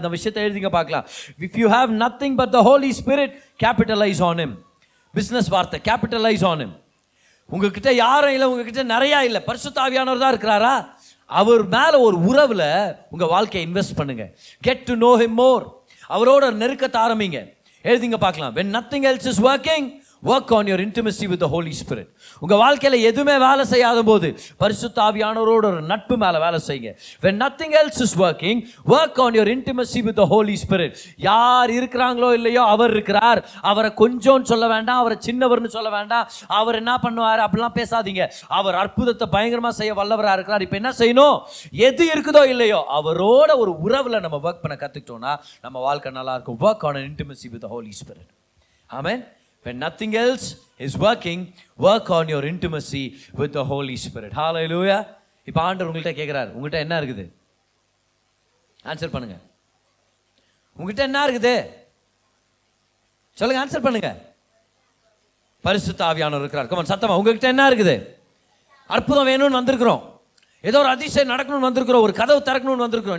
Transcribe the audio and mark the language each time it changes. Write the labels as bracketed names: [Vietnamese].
[Tamil] இந்த விஷயத்தை எழுதிங்க பார்க்கலாம். [English] If you have nothing but the Holy Spirit, capitalise on him. [Tamil] Business வார்த்தை, [English] Capitalise on him. [Tamil] உங்ககிட்ட யாரும் இல்லை, உங்ககிட்ட நிறையா இல்லை, பரிசுத்த ஆவியானவர் தான் இருக்கிறாரா? அவர் மேலே ஒரு உறவில் உங்கள் வாழ்க்கையை இன்வெஸ்ட் பண்ணுங்க. [English] Get to know him more. [Tamil] அவரோட நெருக்கத்தை ஆரம்பிங்க. எழுதிங்க பார்க்கலாம். [English] when nothing else is working, work on your intimacy with the Holy Spirit. [Tamil] உங்க வாழ்க்கையில எதுவுமே வேலை செய்யாத போது பரிசுத்த ஆவியானவரோட ஒரு நட்பு மேல வேலை செய்யுங்க. [English] when nothing else is working, work on your intimacy with the Holy Spirit. [Tamil] யார் இருக்கிறாங்களோ இல்லையோ அவர் இருக்கிறார். அவரை கொஞ்சம் சொல்ல வேண்டாம், அவரை சின்னவர்னு சொல்ல வேண்டாம், அவர் என்ன பண்ணுவார் அப்படிலாம் பேசாதீங்க. அவர் அற்புதத்தை பயங்கரமா செய்ய வல்லவராக இருக்கிறார். இப்போ என்ன செய்யணும்? எது இருக்குதோ இல்லையோ அவரோட ஒரு உறவுல நம்ம ஒர்க் பண்ண கத்துக்கிட்டோம்னா நம்ம வாழ்க்கை நல்லா இருக்கும். [English] work on an intimacy with the Holy Spirit. Amen. When nothing else is working, work on your intimacy with the Holy Spirit. Hallelujah. [Tamil] இப்போ ஆண்டவர் உங்கள்கிட்ட கேட்குறாரு, உங்கள்கிட்ட என்ன இருக்குது? ஆன்சர் பண்ணுங்க. உங்கள்கிட்ட என்ன இருக்குது சொல்லுங்க, ஆன்சர் பண்ணுங்க. பரிசுத்த ஆவியானவர் இருக்கிறார். கமான் சத்தமா, உங்ககிட்ட என்ன இருக்குது? அற்புதம் வேணும்னு வந்திருக்கிறோம், ஏதோ ஒரு அதிசயம் நடக்கணும்னு வந்திருக்கிறோம், ஒரு கதவு திறக்கணும்னு வந்திருக்கிறோம்.